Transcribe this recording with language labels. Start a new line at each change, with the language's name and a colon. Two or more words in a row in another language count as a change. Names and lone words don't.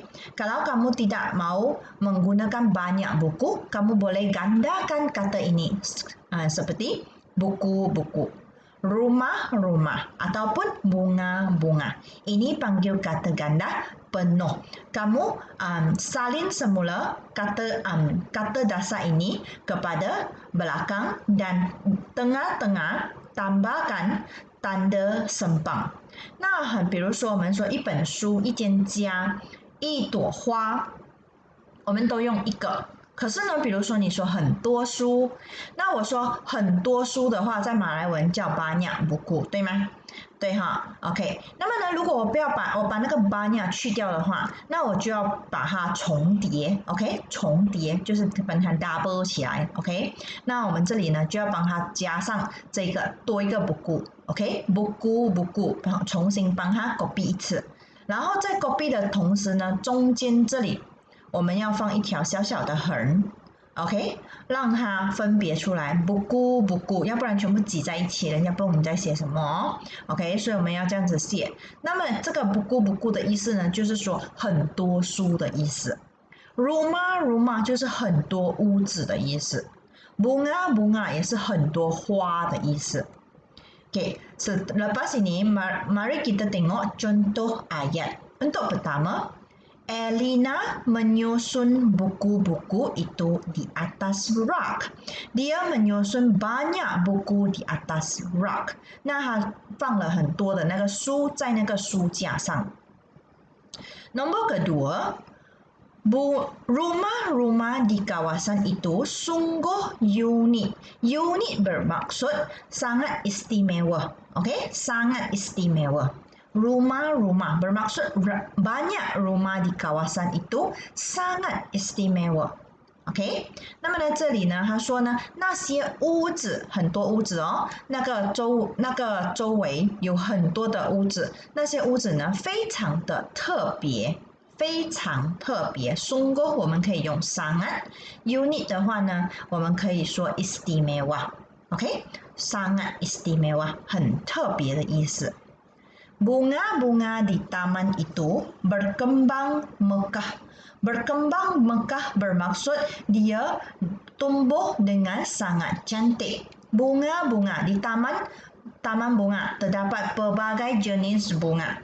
Malay: Kalau kamu tidak mau menggunakan banyak buku, kamu boleh gandakan kata ini seperti buku-buku, rumah-rumah ataupun bunga-bunga. Ini panggil kata ganda penuh. Kamu salin semula kata dasar ini kepada belakang dan tengah-tengah tambahkan tanda sempang.
Chinese: 那比如说我们说一本书、一间家、一朵花，我们都用一个。可是呢，比如说你说很多书，那我说很多书的话，在马来文叫
Malay: banyak buku，
Chinese: 对吗？对哈 ，OK。那么呢，如果我不要把那个 banyak 去掉的话，那我就要把它重叠 ，OK， 重叠就是把它 double 起来 ，OK。那我们这里呢就要帮它加上这个多一个 buku，OK，buku，重新帮它 copy 一次。然后在 copy 的同时呢，中间这里我们要放一条小小的横。OK， 让它分别出来 buku， 要不然全部挤在一起，人家不知道我们在写什么。OK， 所以我们要这样子写。那么这个 buku 的意思呢，就是说很多书的意思。rumah 就是很多屋子的意思。bunga 也是很多花的意思。
Malay: Okay, selepas ini mari kita tengok contoh ayat. Untuk pertama, Elina menyusun buku-buku itu di atas rak. Dia menyusun banyak buku di atas rak.
Chinese: 那他放了很多的那个书在那个书架上。
Malay: Nombor kedua, rumah-rumah di kawasan itu sungguh unik. Unik bermaksud sangat istimewa. Okay? Sangat istimewa. Rumah-rumah bermaksud banyak rumah di kawasan itu sangat istimewa.
Chinese: OK， 那么呢，这里呢，他说呢，那些屋子很多屋子哦，那个周围有很多的屋子，那些屋子呢，非常的特别。非常特别 sungguh 我们可以用 sangat， unit 的话呢，我们可以说 istimewa。OK，
Malay: sangat istimewa
Chinese: 很特别的意思。
Malay: Bunga-bunga di taman itu berkembang mekah. Berkembang mekah bermaksud dia tumbuh dengan sangat cantik. Bunga-bunga di taman bunga terdapat pelbagai jenis bunga.